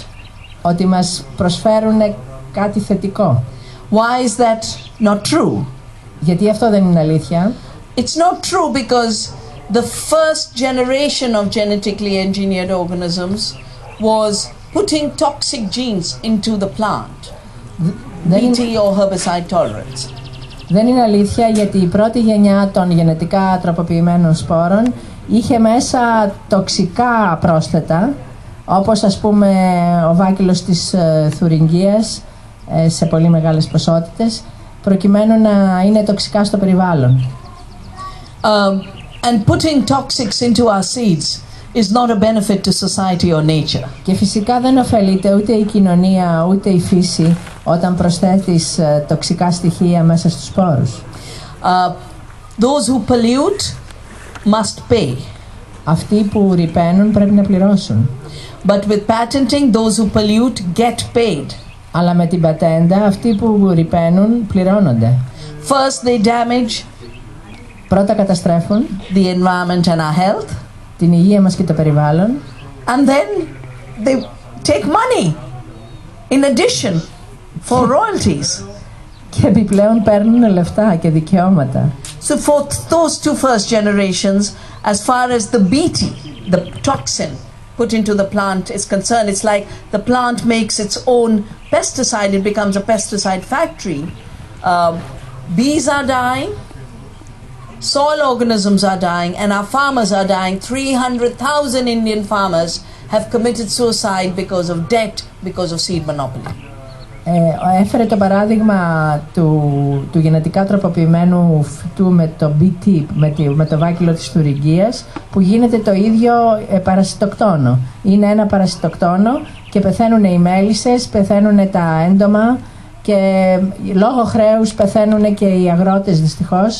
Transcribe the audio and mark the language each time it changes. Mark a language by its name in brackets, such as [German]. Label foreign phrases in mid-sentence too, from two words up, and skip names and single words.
[Greek] Ότι μας προσφέρουν κάτι θετικό. [English] Why is that not true? [Greek] Γιατί αυτό δεν είναι αλήθεια. [English] It's not true because the first generation of genetically engineered organisms was putting toxic genes into the plant. BT or herbicide tolerance. [Greek] Δεν είναι αλήθεια, γιατί η πρώτη γενιά των γενετικά τροποποιημένων σπόρων είχε μέσα τοξικά πρόσθετα, όπως ας πούμε ο βάκυλος της θουριγγίας σε πολύ μεγάλες ποσότητες, προκειμένου να είναι τοξικά στο περιβάλλον. [English] And putting toxics into our seeds is not a benefit to society or nature. [Greek] Και φυσικά δεν ωφελείται ούτε η κοινωνία ούτε η φύση όταν προσθέτεις τοξικά στοιχεία μέσα στους σπόρους. [English] Those who pollute must pay. [Greek] Αυτοί που ρυπαίνουν πρέπει να πληρώσουν. [English] But with patenting, those who pollute get paid. [Greek] Αλλά με την πατέντα αυτοί που ρυπαίνουν πληρώνονται. [English] First they damage. [Greek] Πρώτα καταστρέφουν [English] the environment and our health. [Greek] Την υγεία μας και το περιβάλλον. [English] And then they take money in addition for royalties. [Greek] Και επιπλέον παίρνουν λεφτά και δικαιώματα. [English] So for those 2 first generations, as far as the BT, the toxin put into the plant is concerned, it's like the plant makes its own pesticide. It becomes a pesticide factory. Bees are dying. Soil organisms are dying, and our farmers are dying. 300,000 Indian farmers have committed suicide because of debt, because of seed monopoly. [Greek] Έφερε το παράδειγμα του γενετικά τροποποιημένου φυτού με το BT, με το βάκυλο της θουριγγίας, που γίνεται το ίδιο παρασιτοκτόνο. Είναι ένα παρασιτοκτόνο και πεθαίνουν οι μέλισσες, πεθαίνουν τα έντομα και λόγω χρέους πεθαίνουν και οι αγρότες δυστυχώς.